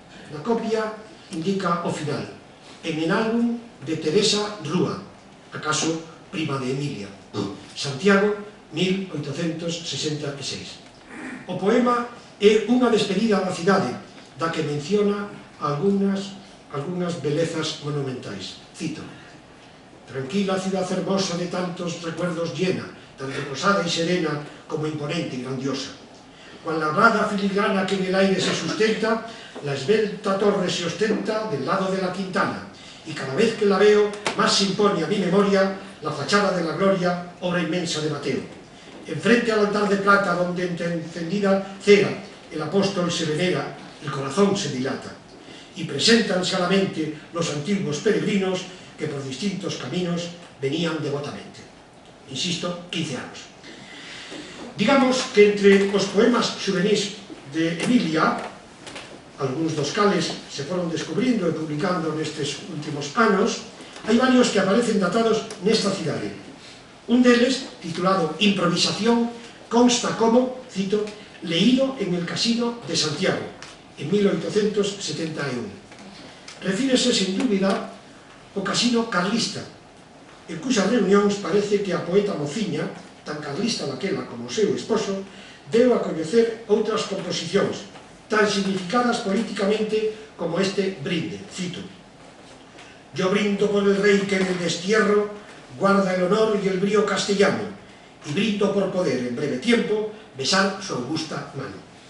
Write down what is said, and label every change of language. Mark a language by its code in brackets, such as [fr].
[gl] Na copia indica o final, [es] en el álbum de Teresa Rúa, [gl] acaso prima de Emilia, Santiago, 1866. O poema é unha despedida da cidade, da que menciona algunas belezas monumentais. [es] Cito: tranquila ciudad hermosa de tantos recuerdos llena, tan reposada y serena como imponente y grandiosa. Cual labrada filigrana que en el aire se sustenta, la esbelta torre se ostenta del lado de la Quintana, y cada vez que la veo, más se impone a mi memoria la fachada de la gloria, obra inmensa de Mateo. Enfrente al altar de plata, donde entre encendida cera el apóstol se venera, el corazón se dilata, y preséntanse a la mente los antiguos peregrinos que por distintos caminos venían devotamente. [gl] Insisto, 15 anos. Digamos que entre os poemas xuvenís de Emilia, algúns dos cales se foron descubrindo e publicando nestes últimos anos, hai varios que aparecen datados nesta cidade. Un deles, titulado Improvisación, consta como, cito, [es] leído en el Casino de Santiago, en 1871. [gl] Refírese, sin dúbida, ao casino carlista, en cuyas reunións parece que a poeta mociña, tan carlista daquela como o seu esposo, deu a coñecer outras composicións, tan significadas políticamente como este brinde, cito: [es] yo brindo por el rey que en el destierro guarda el honor y el brío castellano, y brindo por poder en breve tiempo besar su augusta mano.